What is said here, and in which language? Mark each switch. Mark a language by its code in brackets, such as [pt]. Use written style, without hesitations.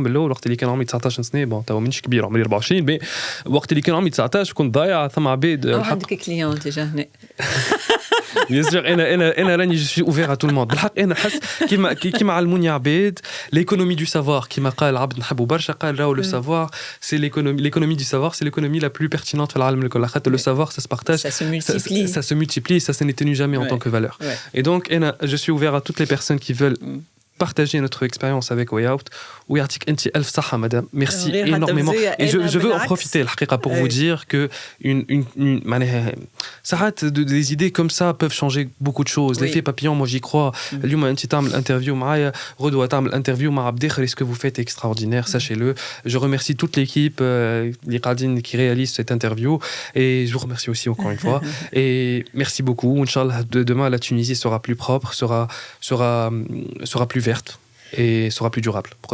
[fr] Mais là, [ar] وقت اللي كان عمري 19 سنة, bon, توا مانيش كبير, عمري 24, mais وقت اللي كان عمري 19 كنت ضايع ثم عباد. عندك كليون ديجا هنا. [fr] Bien sûr, je suis ouvert à tout le monde. [ar] بالحق أنا حس كيما علموني عباد [fr] l'économie du savoir [ar] كيما قال عبد نحبو برشا قال راهو [fr] le savoir c'est l'économie du savoir, c'est l'économie la plus pertinente [ar] في العالم الكل. خاطر [fr] le savoir ça se partage, ça se multiplie, ça n'éteignit jamais en tant que valeur. Et donc je suis ouvert à toutes les personnes qui veulent partager notre expérience avec Wayout. [ar] ويعطيك أنت ألف صحة madame. [fr] Merci énormément. Et je veux en profiter [ar] الحقيقة [fr] pour vous dire que [ar] معناها ساعات [fr] des idées comme ça peuvent changer beaucoup de choses. L'effet papillon, moi j'y crois. [ar] اليوم أنت تعمل interview معايا, غدوة تعمل interview مع عبد الداخل. [fr] Ce que vous faites est extraordinaire, sachez-le. Je remercie toute l'équipe [ar] اللي قاعدين [fr] qui réalise cette interview et je vous remercie aussi encore une fois. Et merci beaucoup. Inch'Allah, demain la Tunisie sera plus propre, sera plus verte et sera plus durable.